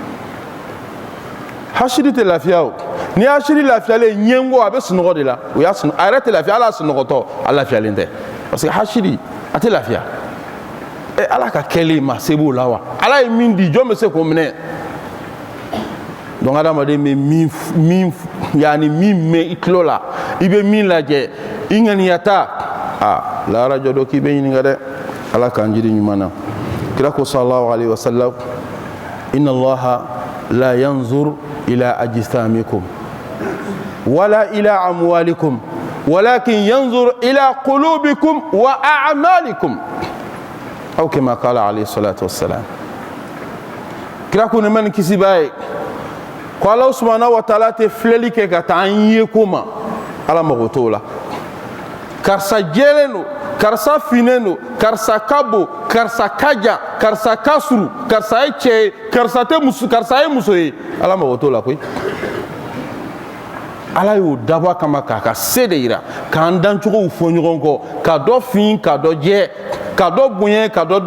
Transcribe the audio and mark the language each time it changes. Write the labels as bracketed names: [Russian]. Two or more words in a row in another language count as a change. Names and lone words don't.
[Bambara] hasidi tɛ lafiya o ni hasidi lafiyalen ɲɛngo a bɛ sunɔgɔ de la o y'a a yɛrɛ tɛ lafiya ala sunɔgɔtɔ a lafiyalen tɛ [French] parce que [Bambara] hasidi a tɛ lafiya ala ka kɛlen ma se b'o la wa ala ye min di jɔn bɛ se k'o minɛ donc adamaden bɛ min mɛn i tulo la i bɛ min lajɛ i ŋaniyata lahara jɔ dɔ k'i bɛ ɲininka dɛ ala k'an jiri ɲuman na kira ko [Arabic] صلى الله عليه وسلم إن الله لا ينظر إلى أجسامكم ولا إلى أموالكم ولكن ينظر إلى قلوبكم وأعمالكم أو كما قال عليه الصلاة والسلام [Bambara] kira ko ne man kisi baye ko [Arabic] الله سبحانه وتعالى [Bambara] te filɛli kɛ ka taa an ye ko ma ala mago t'o la karisa jɛlen don karisa finnen don karisa ka bon karisa ka jan karisa ka suru karisa ye cɛ ye karisa ye muso ye ala mago t'o la koyi ala y'o dabɔ kama k'a ka se de yira k'an dancogow fɔ ɲɔgɔn kɔ ka dɔ fin ka dɔ jɛ ka dɔ bonya ka dɔ